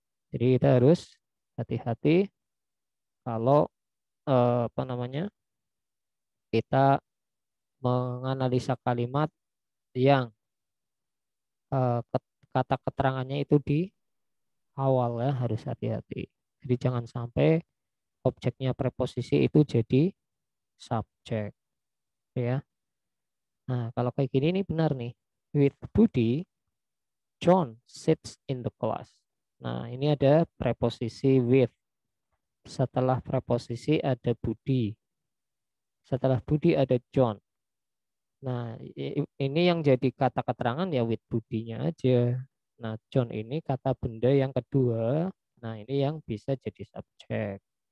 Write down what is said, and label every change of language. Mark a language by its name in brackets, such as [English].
[Indonesian] Jadi kita harus hati-hati kalau apa namanya kita menganalisa kalimat yang kata keterangannya itu di awal ya harus hati-hati. Jadi jangan sampai objeknya preposisi itu jadi subjek ya. Nah, kalau kayak gini ini benar nih. [English] With Budi, John sits in the class. [Indonesian] Nah, ini ada preposisi with. Setelah preposisi ada Budi. Setelah Budi ada John. Nah, ini yang jadi kata keterangan ya with Budinya aja. Nah, John ini kata benda yang kedua. Nah, ini yang bisa jadi subjek.